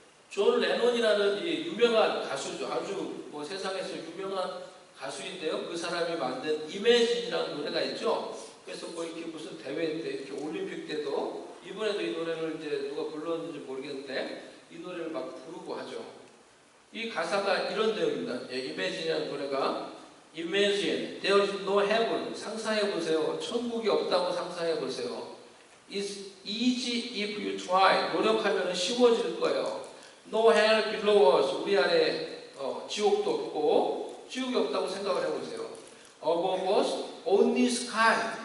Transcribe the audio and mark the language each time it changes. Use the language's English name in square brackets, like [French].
[Korean] 존 레논이라는 이 유명한 가수죠. 아주 세상에서 유명한 가수인데요. 그 사람이 만든 이매진이라는 노래가 있죠. 그래서 이렇게 무슨 대회 때, 이렇게 올림픽 때도 이번에도 이 노래를 이제 누가 불렀는지 모르겠는데 이 노래를 막 부르고 하죠. 이 가사가 이런 내용입니다. 이매진이라는 노래가 [English] Imagine there is no heaven. [Korean] 상상해 보세요. 천국이 없다고 상상해 보세요. [English] It's easy if you try. [Korean] 노력하면 쉬워질 거예요. [English] No hell below us. [Korean] 우리 안에 지옥도 없고 지옥이 없다고 생각을 해보세요. [English] Above us only sky.